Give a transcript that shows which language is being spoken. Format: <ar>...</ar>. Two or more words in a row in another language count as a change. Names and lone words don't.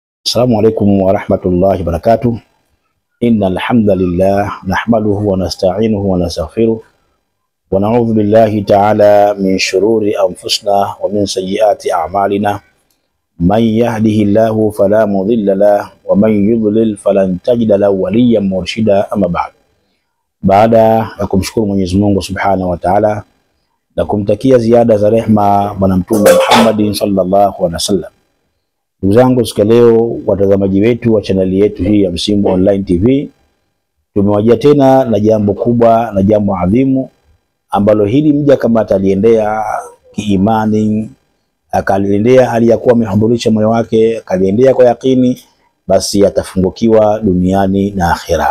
<ar>السلام عليكم ورحمة الله وبركاته. إن الحمد لله نحمده ونستعينه ونستغفره ونعوذ بالله تعالى من شرور أنفسنا ومن سيئات أعمالنا. من يهده الله فلا مضل له ومن يضلل فلن تجد له وليا مرشدا.</ar> <sw>أما baada ya kumshukuru Mwenyezi Mungu</sw> <ar>سبحانه وتعالى</ar> <sw>na kumtakia ziada za rehma bwana Mtume Muhammad</sw> <ar>صلى الله عليه وسلم.</ar> <sw>Ndugu zangu, siku leo watazamaji wetu wa chaneli yetu hii ya Msimbo Online TV, tumewajia tena na jambo kubwa na jambo adhimu ambalo hili mja kama ataliendea kiimani, akaliendea hali ya kuwa amehudhurisha moyo wake, akaliendea kwa yakini, basi atafungukiwa duniani na akhera.</sw>